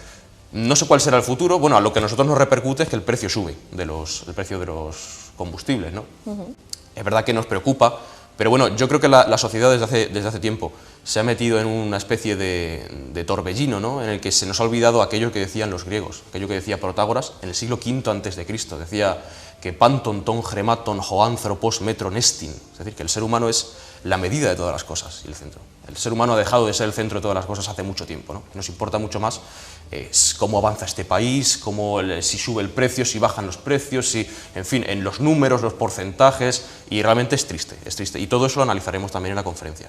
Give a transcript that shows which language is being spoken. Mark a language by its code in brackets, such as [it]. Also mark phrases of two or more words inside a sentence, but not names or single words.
[es] No sé cuál será el futuro. Bueno, a lo que a nosotros nos repercute es que el precio sube, el precio de los combustibles, ¿no? Es verdad que nos preocupa, pero bueno, yo creo que la sociedad desde hace tiempo se ha metido en una especie de torbellino, ¿no?, en el que se nos ha olvidado aquello que decían los griegos, aquello que decía Protágoras en el siglo V a.C. Decía que [el] πάντων τῶν χρημάτων ὁ ἄνθρωπος μέτρον ἐστίν, [es] es decir, que el ser humano es la medida de todas las cosas y el centro. El ser humano ha dejado de ser el centro de todas las cosas hace mucho tiempo, ¿no? Nos importa mucho más cómo avanza este país, si sube el precio, si bajan los precios, si, en fin, en los números, los porcentajes, y realmente es triste, y todo eso lo analizaremos también en la conferencia.